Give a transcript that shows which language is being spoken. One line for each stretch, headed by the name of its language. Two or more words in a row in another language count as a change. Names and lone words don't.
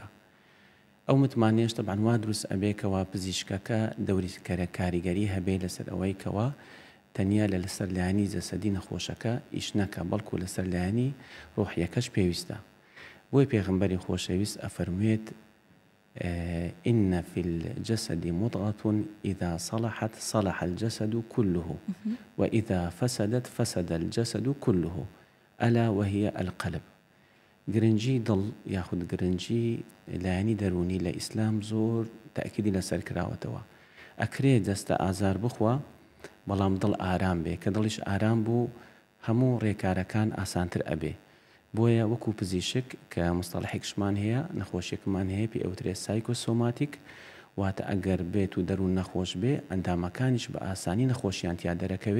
Central Kurdish: ئەو متمانێش تەبعاً وا دروست ئەبێکەوە پزیشکەکە دەوری کاریگەری هەبێ لەسەر ئەوەی کەوە تەنیا لەسەر لایەنی جەسەدی نەخۆشەکە ئیش نەکە، بەڵکو لەسەر لایەنی ڕۆحیەکەش پێویستە. بۆی پێغەمبەری خۆشەویست ئەفەرموێت
Arabic: إن في الجسد مضغة إذا صلحت صلح الجسد كله وإذا فسدت فسد الجسد كله ألا وهي القلب.
Central Kurdish: گرنگی دڵ یاخود گرنگی لایەنی دەرونی لە ئیسلام زۆر تەئکیدی لەسەر کراوەتەوە. ئەکرێ دەستە ئازار بخوا بەڵام دڵ ئارام بێ، کە دڵیش ئارام بوو هەموو ڕێکارەکان ئاسانتر ئەبێ. بۆیە وەکو پزیشک کە مستەڵحێکشمان هەیە، نەخۆشیەکمان هەیە، پێ ئەوترێ سایکۆسۆماتیک، واتە ئەگەر بێت و دەروون نەخۆش بێ ئەندامەکانیش بە ئاسانی نەخۆشیان تیا دەرەکەوێ.